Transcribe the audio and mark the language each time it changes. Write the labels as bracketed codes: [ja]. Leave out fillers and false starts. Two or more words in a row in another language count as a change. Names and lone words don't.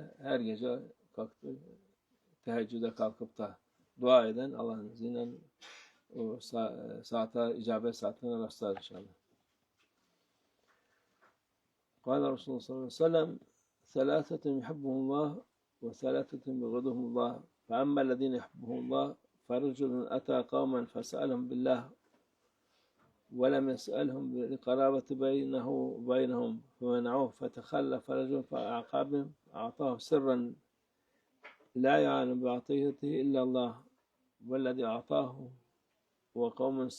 [tr] Her gece kalktı, teheccüde kalkıp da dua eden Allah'ın izniyle o saate, icabet saatine rastlar inşallah. [ar] قال رسول الله صلى الله عليه وسلم ثلاثة يحبهم الله وثلاثة يبغضهم الله. فَأَمَّا الَّذ۪ينَ يُحِبُّهُمُ اللّٰهُ فَرَجُلٌ أَتَى قَوْمًا فَسَأَلَهُمْ بِاللّٰهِ وَلَمْ يَسْأَلْهُمْ بِالْقَرَابَةِ بَيْنَهُ وَبَيْنَهُمْ فَمَنَعُوهُ فَتَخَلَّفَ رَجُلٌ فَأَعْقَابَهُمْ أَعْطَاهُ سِرًّا لَا يَعْلَمُ بِعَطِيَّتِهِ إِلَّا اللّٰهُ وَالَّذِي أَعْطَاهُ وقوم